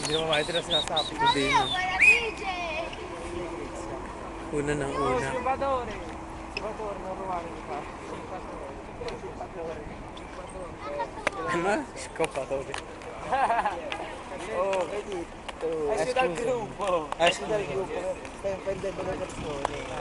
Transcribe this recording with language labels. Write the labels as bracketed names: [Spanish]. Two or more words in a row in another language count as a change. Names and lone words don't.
[Filipino] Hindi naman makita na sinasabi. Hindi na. Una ng una. Salvatore, naruwarin ka. Ano? [Italian] Scopatore. [Filipino] Oh, dito. [Italian] Esci dal gruppo. Esci dal gruppo. Stai prendendo le persone.